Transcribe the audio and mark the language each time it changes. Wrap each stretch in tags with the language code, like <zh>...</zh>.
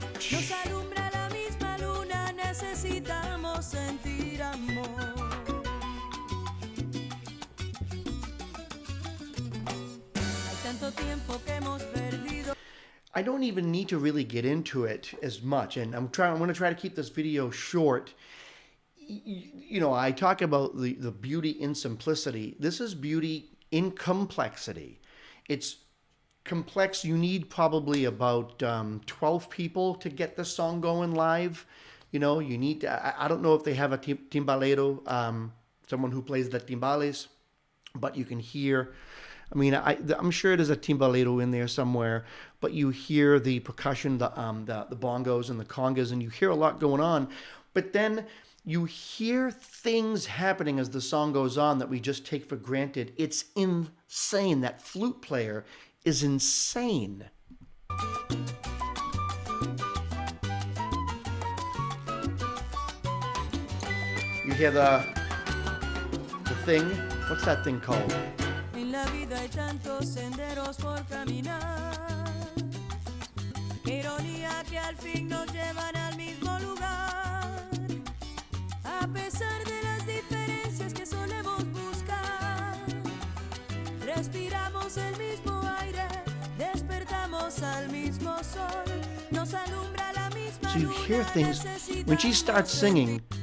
<es>Nos alumbra la misma luna, necesitamos sentir amor. Hay tanto tiempo que hemos perdido.</es> <en>I don't even need to really get into it as much, and I'm going to try to keep this video short. You know, I talk about the beauty in simplicity. This is beauty in complexity. It's complex. You need probably about 12 people to get the song going live. You know, you need I don't know if they have a timbalero, someone who plays the timbales, but you can hear, I mean, I'm sure there's a timbalero in there somewhere, but you hear the percussion, the bongos and the congas, and you hear a lot going on. But then you hear things happening as the song goes on that we just take for granted. It's insane. That flute player is insane. You hear the thing. What's that thing called?</en> <es>En la vida hay tantos senderos por caminar. Qué ironía que al fin nos llevan al mismo lugar. A pesar de las diferencias que solemos buscar, respiramos el mismo aire, despertamos al mismo sol, nos alumbra la misma</es> <en>So you hear things when she starts singing.</en>